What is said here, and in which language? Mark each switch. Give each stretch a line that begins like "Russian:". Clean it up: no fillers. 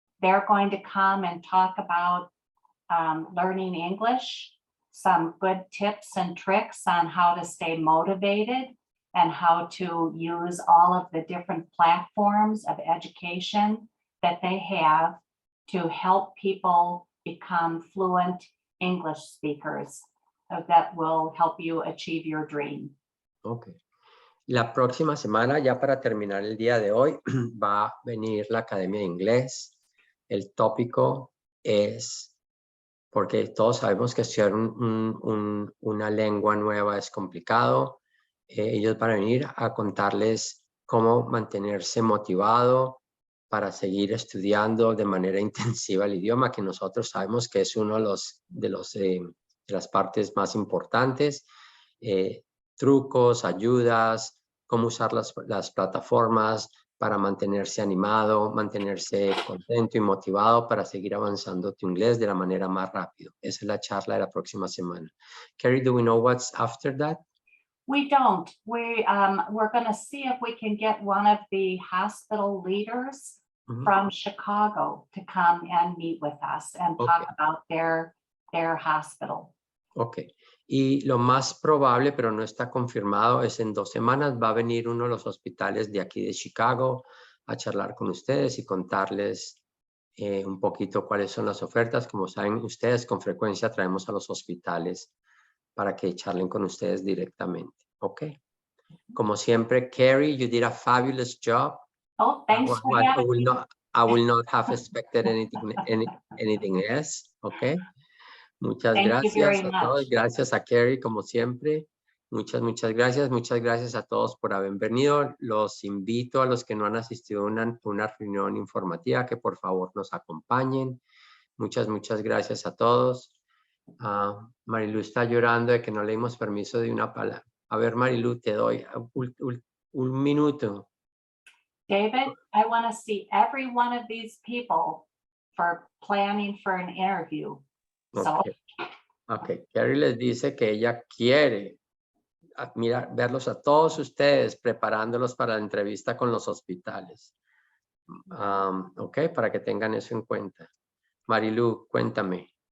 English: They're going to come and talk about learning English, some good tips and tricks on how to stay motivated and how to use all of the different platforms of education that they have to help people become fluent English speakers that will help you achieve your dream. Ok.
Spanish: La próxima semana, ya para terminar el día de hoy, va a venir la Academia de Inglés. El tópico es, porque todos sabemos que estudiar una lengua nueva es complicado. Ellos van a venir a contarles cómo mantenerse motivado para seguir estudiando de manera intensiva el idioma, que nosotros sabemos que es uno de las partes más importantes. Trucos, ayudas, cómo usar las plataformas para mantenerse animado, mantenerse contento y motivado para seguir avanzando tu inglés de la manera más rápida. Esa es la charla de la próxima semana. Carrie,
English: do we know what's after that? We don't. We're going to see if we can get one of the hospital leaders from Chicago to come and meet with us and talk about their hospital. Ok.
Spanish: Y lo más probable, pero no está confirmado, es en 2 semanas va a venir uno de los hospitales de aquí de Chicago a charlar con ustedes y contarles un poquito cuáles son las ofertas. Como saben ustedes, con frecuencia traemos a los hospitales para que charlen con ustedes directamente. Ok. Como siempre,
English: Carrie, you did a fabulous job. Oh, thanks for having me. I will not have expected anything else.
Spanish: Ok. Muchas
English: Thank you very
Spanish: gracias a todos.
English: much.
Spanish: Gracias a Carrie, como siempre. Muchas gracias. Muchas gracias a todos por haber venido. Los invito a los que no han asistido a una reunión informativa que por favor nos acompañen. Muchas gracias a todos. Marilu está llorando de que no le dimos permiso de una palabra. A ver, Marilu, te doy un minuto.
English: David, I want to see every one of these people for planning for an interview. So, Okay.
Spanish: Carrie les dice que ella quiere verlos a todos ustedes preparándolos para la entrevista con los hospitales. Ok, para que tengan eso en cuenta. Marilu, cuéntame.